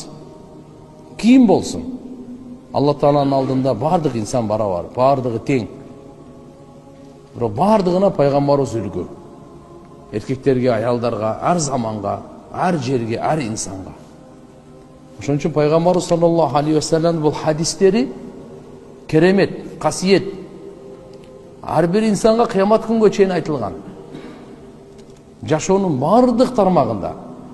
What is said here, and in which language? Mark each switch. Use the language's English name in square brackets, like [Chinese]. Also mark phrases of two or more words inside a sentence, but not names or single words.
[Kyrgyz] Ким болсун? Алла Тааланын алдында бардык инсан барабар, бардыгы тең. Бирок бардыгына пайгамбарыбыз үлгү. Эркектерге, аялдарга, ар заманга, ар жерге, ар инсанга. Ошон үчүн пайгамбарыбыз [Arabic] صلى الله عليه وسلم [Kyrgyz] бул хадистери керемет, касиет. Ар бир инсанга кыямат күнгө чейин айтылган. Жашоонун бардык тармагында.